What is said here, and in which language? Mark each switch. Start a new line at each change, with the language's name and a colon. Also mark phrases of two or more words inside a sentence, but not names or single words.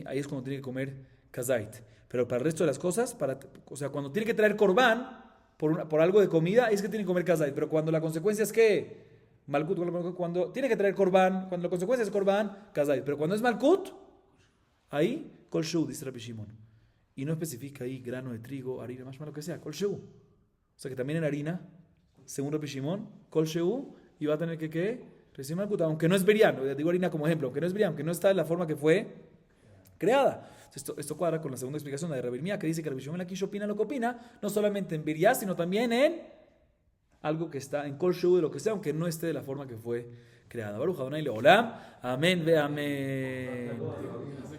Spanish: Ahí es cuando tiene que comer kazait. Pero para el resto de las cosas, o sea, cuando tiene que traer corbán por algo de comida, es que tiene que comer kazait. Pero cuando la consecuencia es que malkut, cuando tiene que traer corbán, cuando la consecuencia es corbán, kazait. Pero cuando es malkut, ahí
Hebrew: כל שהו,
Spanish: dice Rabbi Shimon. Y no especifica ahí grano de trigo, harina, más malo que sea,
Hebrew: כל שהו.
Spanish: O sea que también en harina, según Rabbi Shimon,
Hebrew: כל שהו,
Spanish: y va a tener que recibir malkut, aunque no es beriano, digo harina como ejemplo, aunque no es beriano, aunque no está en la forma que fue creada. Esto cuadra con la segunda explicación de Rabbi Mía, que dice que Rabbi Shimon aquí opina lo que opina, no solamente en beriá, sino también en algo que está en
Hebrew: כל שהו,
Spanish: de lo que sea, aunque no esté de la forma que fue creada.
Hebrew: ברוך אדוני לעולם, אמן ואמן.